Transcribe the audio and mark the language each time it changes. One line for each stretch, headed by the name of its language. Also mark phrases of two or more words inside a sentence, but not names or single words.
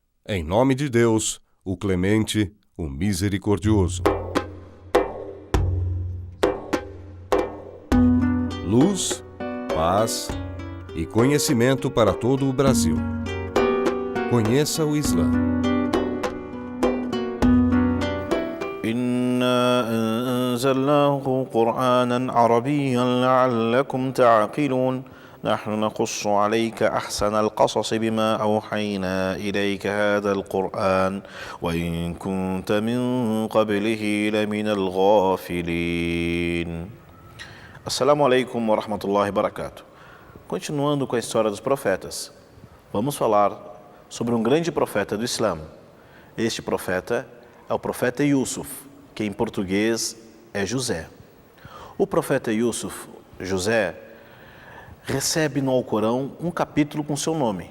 Portuguese: Em nome de Deus, o clemente, o misericordioso. Luz, paz e conhecimento para todo o Brasil. Conheça o Islã.
Arabic: إنا أنزلناه قرآنا عربيا لعلكم تعقلون نحن نقص عليك أحسن القصص بما أوحينا إليك هذا القرآن وإن كنت من قبله لمن الغافلين. السلام عليكم ورحمة الله وبركاته.
Portuguese: Continuando com a história dos profetas, vamos falar sobre um grande profeta do Islã. Este profeta é o profeta Yusuf, que em português é José. O profeta Yusuf, José, recebe no Alcorão um capítulo com seu nome.